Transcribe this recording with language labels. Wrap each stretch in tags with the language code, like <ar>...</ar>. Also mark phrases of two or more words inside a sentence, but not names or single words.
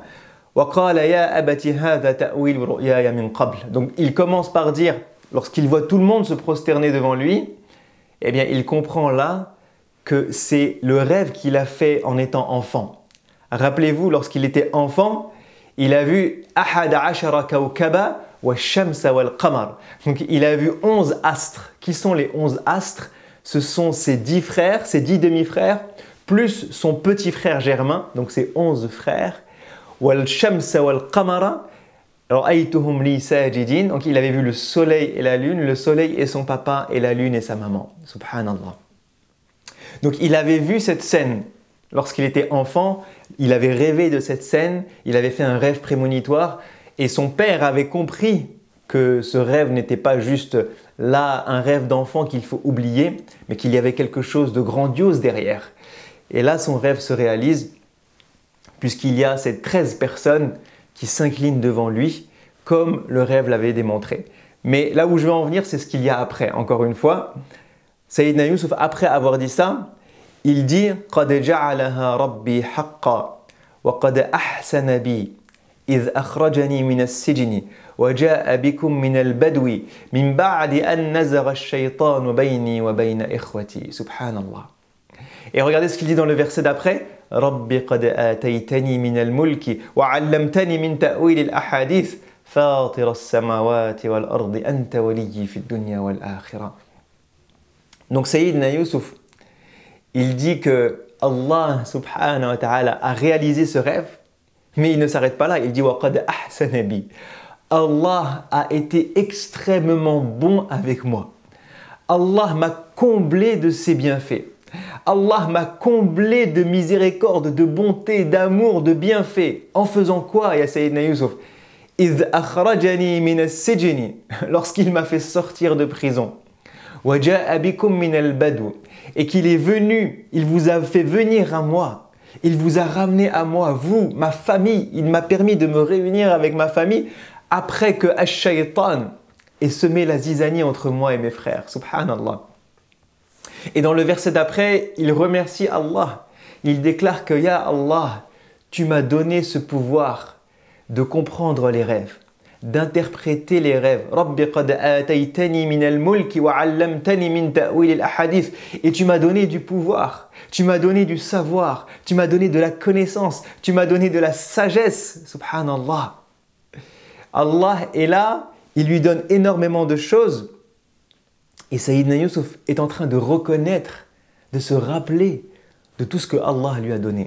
<fr>Donc il commence par dire, lorsqu'il voit tout le monde se prosterner devant lui, il comprend là que c'est le rêve qu'il a fait en étant enfant. Rappelez-vous, lorsqu'il était enfant, il a vu</fr> <ar>أحد عشر كوكبا والشمس والقمر.</ar> <fr>Donc il a vu 11 astres. Qui sont les 11 astres? Ce sont ses 10 frères, ses 10 demi-frères, plus son petit frère Germain, donc ses 11 frères.</fr> <ar>والشمس والقمر رأيتهم لي ساجدين.</ar> <fr>Donc il avait vu le soleil et la lune, le soleil et son papa et la lune et sa maman. Subhanallah. Donc il avait vu cette scène. Lorsqu'il était enfant, il avait rêvé de cette scène, il avait fait un rêve prémonitoire et son père avait compris que ce rêve n'était pas juste là un rêve d'enfant qu'il faut oublier, mais qu'il y avait quelque chose de grandiose derrière. Et là, son rêve se réalise puisqu'il y a ces 13 personnes qui s'inclinent devant lui comme le rêve l'avait démontré. Mais là où je veux en venir, c'est ce qu'il y a après. Encore une fois, Sayyidina Youssouf, après avoir dit ça, il dit</fr> <ar>« قَدْ جَعَلَهَا رَبِّي حَقًّا وَقَدْ أَحْسَنَ بِي إِذْ أَخْرَجَنِي مِنَ السِّجْنِ وَجَاءَ بِكُم مِنَ الْبَدْوِ مِنْ بَعْدِ أَنْ نَزَغَ الشَّيْطَانُ بَيْنِي وَبَيْنَ إِخْوَتِي » Subhanallah.</ar> <fr>Et regardez ce qu'il dit dans le verset d'après.</fr> <ar>رب قد آتيتني من الملك وعلمتني من تأويل الأحاديث فاطر السماوات والأرض أنت وليي في الدنيا والآخرة.</ar> <fr>Donc Sayyidina Yusuf, il dit que Allah</fr> <ar>سبحانه وتعالى</ar> <fr>a réalisé ce rêve, mais il ne s'arrête pas là, il dit</fr> <ar>وقد أحسن بي.</ar> <fr>Allah a été extrêmement bon avec moi. Allah m'a comblé de ses bienfaits. Allah m'a comblé de miséricorde, de bonté, d'amour, de bienfaits. En faisant quoi, ya Sayyidina Yusuf?</fr> <ar>إِذْ أَخْرَجَنِي مِنَ السِّجْنِ,</ar> <fr>lorsqu'il m'a fait sortir de prison.</fr> <ar>وَجَاءَ بِكُم مِنَ الْبَدْوِ,</ar> <fr>et qu'il est venu, il vous a fait venir à moi. Il vous a ramené à moi, vous, ma famille. Il m'a permis de me réunir avec ma famille après que Ash-Shaytan ait semé la zizanie entre moi et mes frères. Subhanallah. Et dans le verset d'après, il remercie Allah. Il déclare que Ya Allah, tu m'as donné ce pouvoir de comprendre les rêves, d'interpréter les rêves.</fr> <ar>رب قد آتيتني من الملك وعلمتني من تأويل الأحاديث.</ar> <fr>Et tu m'as donné du pouvoir, tu m'as donné du savoir, tu m'as donné de la connaissance, tu m'as donné de la sagesse. Subhanallah. Allah est là, il lui donne énormément de choses. Et Sayyidina Yusuf est en train de reconnaître, de se rappeler de tout ce que Allah lui a donné.</fr>